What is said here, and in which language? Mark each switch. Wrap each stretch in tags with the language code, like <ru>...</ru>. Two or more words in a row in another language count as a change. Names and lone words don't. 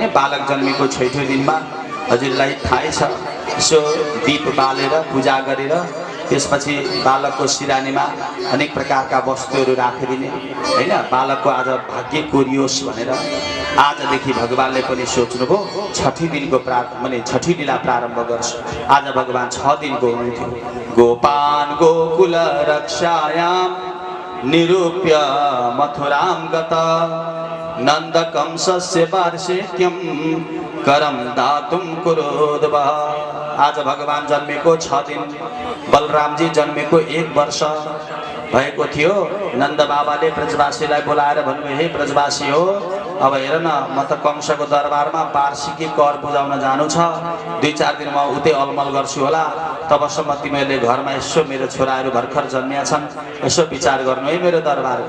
<ne>बालक जन्मेको छैठौं दिनमा हजुरलाई थाहै छ, यसो दीप बालेर पूजा गरेर त्यसपछि बालकको सिरानीमा अनेक प्रकारका वस्तुहरू राखिदिने हैन। बालकको आज भाग्य कोरियोस् भनेर आजदेखि भगवानले पनि सोच्नुभयो छठी दिनको माने छठी लीला प्रारम्भ गर्छ। आज भगवान 6 दिनको हुनुहुन्थ्यो।</ne> <sa>गोपान गोकुल रक्षायाम निरूप्य मथुराम गत नन्द कंसस्य वार्षिक्यम करम दातुम कुरोद्भः।</sa> <ne>आज भगवान जन्मेको 6 दिन, बलरामजी जन्मेको 1 वर्ष भएको थियो। नन्द बाबाले ब्रजवासीलाई बोलाएर भन्नुभयो, हे ब्रजवासी हो, अब हेर न, म त कंसको दरबारमा वार्षिकी कर बुझाउन जानु छ, 2-4 दिन म उतै अलमल गर्छु होला, तबसम्म तिमीहरूले घरमा यसो मेरो छोराहरू भर्खर जन्मिया छन्, यसो विचार गर्नु है मेरो दरबारको।</ne>